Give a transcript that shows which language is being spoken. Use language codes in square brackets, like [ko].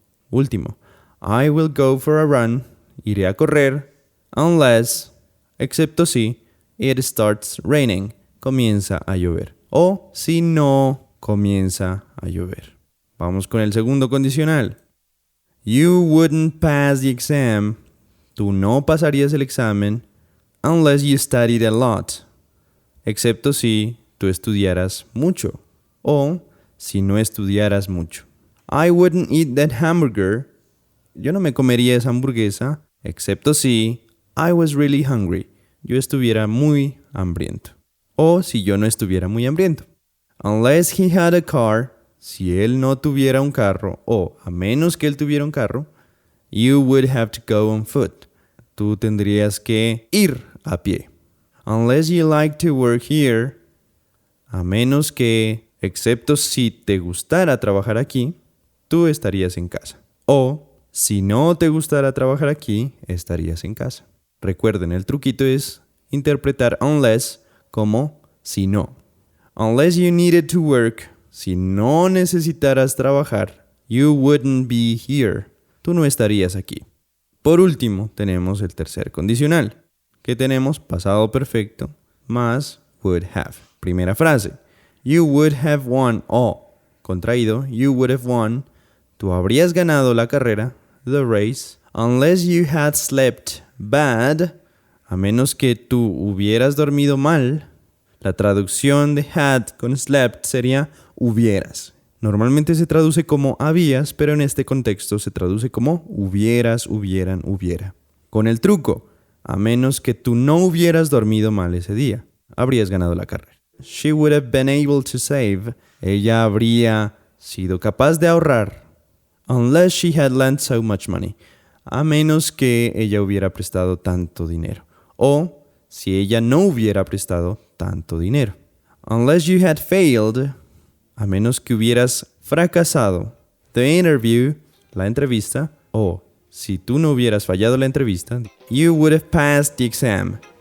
[es] Último, [en] I will go for a run, [es] iré a correr, [en] unless, [es] excepto si, [en] it starts raining, [es] comienza a llover. O si no comienza a llover. Vamos con el segundo condicional. [en] You wouldn't pass the exam. [es] Tú no pasarías el examen [en] unless you studied a lot. [es] Excepto si tú estudiaras mucho. O si no estudiaras mucho. [en] I wouldn't eat that hamburger. [es] Yo no me comería esa hamburguesa. Excepto si [en] I was really hungry. [es] Yo estuviera muy hambriento. O si yo no estuviera muy hambriento. [en] Unless he had a car, [es] si él no tuviera un carro, o a menos que él tuviera un carro, [en] you would have to go on foot. [es] Tú tendrías que ir a pie. [en] Unless you like to work here, [es] a menos que, excepto si te gustara trabajar aquí, tú estarías en casa. O si no te gustara trabajar aquí, estarías en casa. Recuerden, el truquito es interpretar unless como si no. [en] Unless you needed to work, [es] si no necesitaras trabajar, [en] you wouldn't be here. [es] Tú no estarías aquí. Por último, tenemos el tercer condicional, que tenemos pasado perfecto más would have. Primera frase, [en] you would have won, [es] o contraído, [en] you would have won, [es] tú habrías ganado la carrera, [en] the race, unless you had slept bad, [es] a menos que tú hubieras dormido mal. La traducción de had con slept sería hubieras. Normalmente se traduce como habías, pero en este contexto se traduce como hubieras, hubieran, hubiera. Con el truco, a menos que tú no hubieras dormido mal ese día, habrías ganado la carrera. [en] She would have been able to save. [es] Ella habría sido capaz de ahorrar. [en] Unless she had lent so much money. [es] A menos que ella hubiera prestado tanto dinero. O si ella no hubiera prestado tanto dinero. [en] Unless you had failed, [es] a menos que hubieras fracasado. [en] The interview, [es] la entrevista, o si tú no hubieras fallado la entrevista, [en] you would have passed the exam.